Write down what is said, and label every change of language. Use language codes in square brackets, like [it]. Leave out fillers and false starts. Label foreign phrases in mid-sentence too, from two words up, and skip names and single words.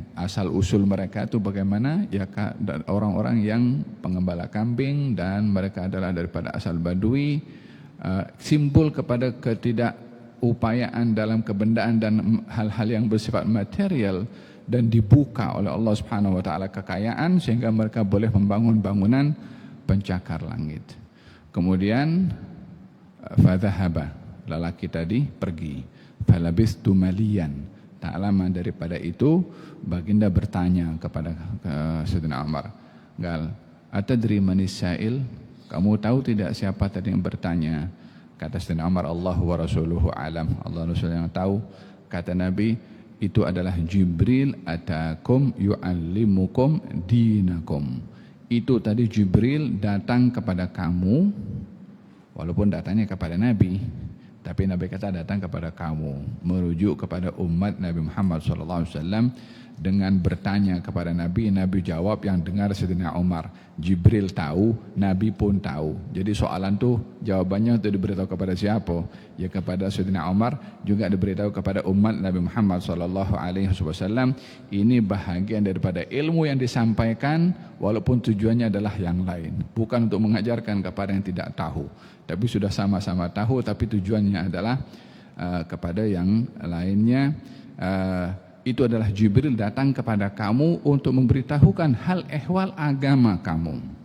[ms] Asal usul mereka itu bagaimana? Ya, orang-orang yang pengembala kambing dan mereka adalah daripada asal Badui, simbol kepada ketidakupayaan dalam kebendaan dan hal-hal yang bersifat material, dan dibuka oleh [ar] الله سبحانه وتعالى [ms] kekayaan sehingga mereka boleh membangun bangunan pencakar langit. Kemudian fadhahaba, lelaki tadi pergi. [ar] فلبثت مليا, [ms] tak lama daripada itu baginda bertanya kepada Sayyidina Umar, [ar] قال أتدري من السائل, [ms] kamu tahu tidak siapa tadi yang bertanya? Kata Sayyidina Umar, [ar] الله ورسوله أعلم, [ms] Allah Rasul yang tahu. Kata Nabi, itu adalah Jibril [ar] أتاكم يعلمكم دينكم. [ms] Itu tadi Jibril datang kepada kamu, walaupun datangnya kepada Nabi, tapi Nabi kata datang kepada kamu, merujuk kepada umat Nabi Muhammad SAW. Dengan bertanya kepada Nabi, Nabi jawab yang dengar Sayyidina Umar. Jibril tahu, Nabi pun tahu. Jadi soalan tu jawabannya untuk diberitahu kepada siapa? Ya kepada Sayyidina Umar, juga diberitahu kepada umat Nabi Muhammad SAW. Ini bahagian daripada ilmu yang disampaikan, walaupun tujuannya adalah yang lain. Bukan untuk mengajarkan kepada yang tidak tahu, tapi sudah sama-sama tahu, tapi tujuannya adalah kepada yang lainnya. Itu adalah Jibril datang kepada kamu untuk memberitahukan hal ehwal agama kamu.